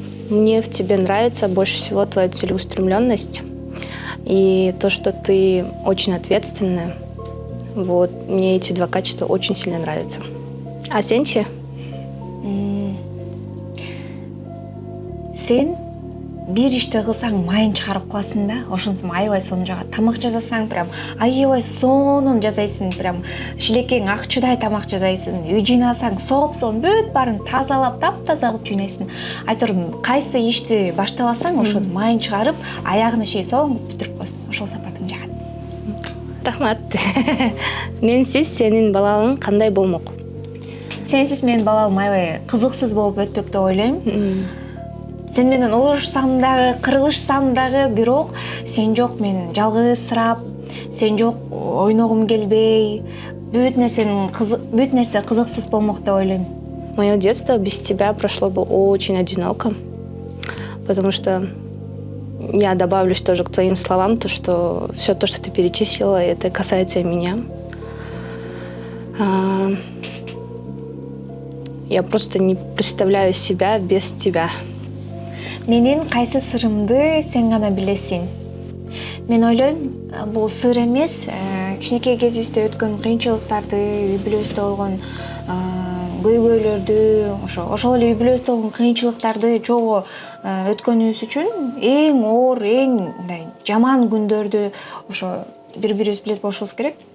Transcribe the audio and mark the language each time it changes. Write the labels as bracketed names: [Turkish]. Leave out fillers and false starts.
[Russian] Мне в тебе нравится больше всего твоя целеустремленность и то, что ты очень ответственная. Вот, мне эти два качества очень сильно нравятся. [Kyrgyz] А сенчи? Сен бир ишти кылсаң майын чыгарып каласың да, ошонусун аябай сонун жагат. Тамак жасасаң прям аябай сонун жасайсың, прям шилекең акчудай тамак жасайсың. Үй жыйнасаң соп-сонун бүт баарын тазалап, таптаза кылып жыйнайсың. Айтырым, кайсы ишти баштабасаң, ошону майын чыгарып, аягына чейин соң бүтүрүп коесуң. Ошол сапатың жагат. Рахмат. Менсиз сенин балалыгың кандай болмок? Сенсиз менин балалыгым аябай кызыксыз болуп өтпөк деп ойлойм. Сен менен урушсам дагы, кырылышсам дагы, бирок сен жок, мен жалгызсырап, сен жок, ойногум келбей, бүт нерсе кызыксыз болмок деп ойлойм. [Russian] Мое детство без тебя прошло бы очень одиноко, потому что я добавлюсь тоже к твоим словам, то, что все то, что ты перечислила, это касается и меня. Я просто не представляю себя без тебя. [Kyrgyz] Менин кайсы сырымды сен гана билесиң. Мен ойлойм, бул сыр эмес, кичинекей кезибизде өткөн кыйынчылыктарды, үй бүлөбүздө болгон көйгөйлөрдү, ошол эле үй бүлөбүздө болгон кыйынчылыктарды чогуу өткөнүбүз үчүн эң оор, эң мындай жаман күндөрдү ошо бири-бирибиз билет болушубуз керек.